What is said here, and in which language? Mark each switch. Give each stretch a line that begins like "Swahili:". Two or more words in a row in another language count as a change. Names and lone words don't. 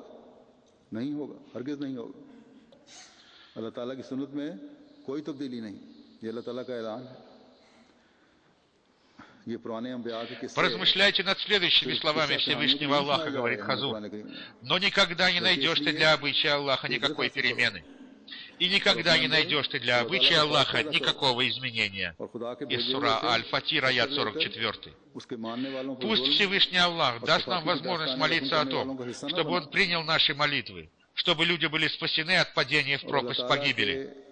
Urdu: نہیں ہوگا، ہرگز نہیں ہوگا۔ اللہ تعالیٰ کی سنت میں کوئی تبدیلی نہیں، یہ اللہ تعالیٰ کا اعلان ہے. یہ پرانے انبیاء کے قصے.
Russian: Поразмышляйте над следующими словами Всевышнего Аллаха, говорит Хазур. Но никогда не найдешь ты для обычая Аллаха никакой перемены. И никогда не найдешь ты для обычая Аллаха никакого изменения. Из сура Аль-Фатир, аят 44. Пусть Всевышний Аллах даст нам возможность молиться о том, чтобы Он принял наши молитвы, чтобы люди были спасены от падения в пропасть погибели.